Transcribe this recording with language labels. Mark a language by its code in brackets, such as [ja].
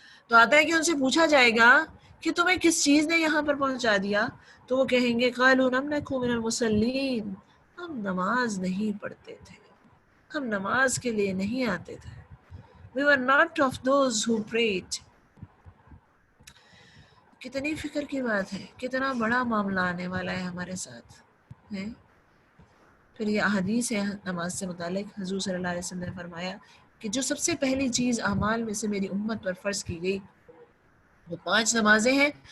[ur] تو آتا ہے کہ ان سے پوچھا جائے گا کہ تمہیں کس چیز نے یہاں پر پہنچا دیا، تو وہ کہیں گے [ar] قالوا لم نک من المصلین، [ur] ہم نماز نہیں پڑھتے تھے، ہم نماز کے لیے نہیں آتے تھے. [en] We were not of those who prayed. [ur] کتنی فکر کی بات ہے، کتنا بڑا معاملہ آنے والا ہے ہمارے ساتھ ہے. پھر یہ احادیث ہے نماز سے متعلق. حضور صلی اللہ علیہ وسلم نے فرمایا کہ جو سب سے پہلی چیز اعمال میں سے میری امت پر فرض کی گئی وہ 5 نمازیں ہیں.